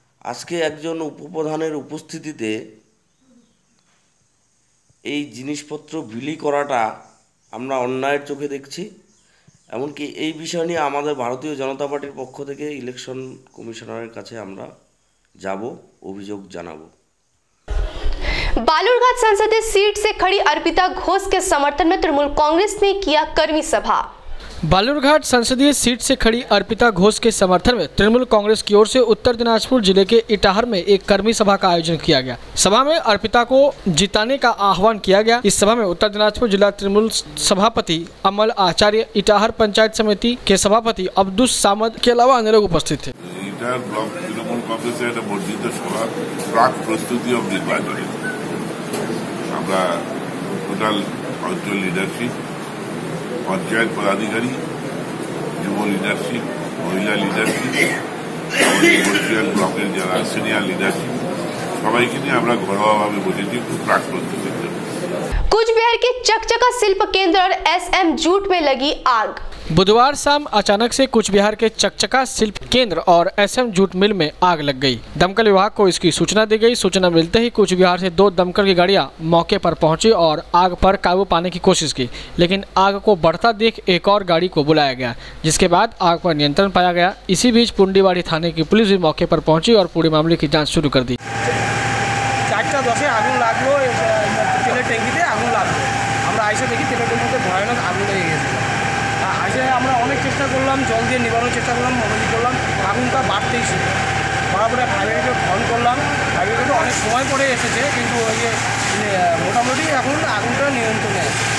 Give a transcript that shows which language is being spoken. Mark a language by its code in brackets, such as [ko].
[bn] আজকে একজন উপপ্রধানের উপস্থিতিতে এই জিনিসপত্র বিলি করাটা আমরা অন্যায়ের চোখে দেখছি। এমনকি এই বিষয় নিয়ে আমাদের ভারতীয় জনতা পার্টির পক্ষ থেকে ইলেকশন কমিশনারের কাছে আমরা যাব, অভিযোগ জানাবো। [hi] बालूरघाट संसदीय सीट से खड़ी अर्पिता घोष के समर्थन में तृणमूल कांग्रेस ने किया कर्मी सभा। बालूरघाट संसदीय सीट से खड़ी अर्पिता घोष के समर्थन में तृणमूल कांग्रेस की ओर से उत्तर दिनाजपुर जिले के इटाहर में एक कर्मी सभा का आयोजन किया गया। सभा में अर्पिता को जिताने का आह्वान किया गया। इस सभा में उत्तर दिनाजपुर जिला तृणमूल सभापति अमल आचार्य, इटाहर पंचायत समिति के सभापति अब्दुस सामद के अलावा अन्य लोग उपस्थित थे। [bn] इटाहर ब्लॉक तृणमूल कांग्रेसेर एक बर्धित सभा प्राक प्रस्तुति ऑफ निर्वाचन আমরা টোটাল অঞ্চল লিডারশিপ, পঞ্চায়েত পদাধিকারী, যুব লিডারশিপ, মহিলা লিডারশিপ, ইন্ডাস্ট্রিয়াল ব্লকের যারা সিনিয়র লিডারশিপ সবাইকে নিয়ে আমরা ঘরোয়াভাবে বসেছি প্রাক প্রস্তুতির জন্য। [hi] कुछ बिहार के चकचका शिल्प केंद्र और SM जूट में लगी आग। बुधवार शाम अचानक से कुछ बिहार के चकचका शिल्प केंद्र और SM जूट मिल में आग लग गई। दमकल विभाग को इसकी सूचना दी गई। सूचना मिलते ही कुछ बिहार से 2 दमकल की गाड़ियां मौके पर पहुंची और आग पर काबू पाने की कोशिश की, लेकिन आग को बढ़ता देख एक और गाड़ी को बुलाया गया, जिसके बाद आग पर नियंत्रण पाया गया। इसी बीच पुंडीबाड़ी थाने की पुलिस भी मौके पर पहुंची और पूरे मामले की जाँच शुरू कर दी। [bn] 4:10 আগুন লাগলো, তেলের ট্যাঙ্কিতে আগুন লাগলো। আমরা এসে দেখি তেলের ট্যাঙ্কিতে ভয়ানক আগুন লেগে গেছে। এসে আমরা অনেক চেষ্টা করলাম, জল দিয়ে নিবানোর চেষ্টা করলাম, মোবাইল করলাম, আগুনটা বাড়তেই ছিল। তারপরে ফায়ার ব্রিগেডকে ফোন করলাম, ফায়ার ব্রিগেড অনেক সময় পরে এসেছে, কিন্তু ওই যে মোটামুটি এখন আগুনটা নিয়ন্ত্রণে আছে।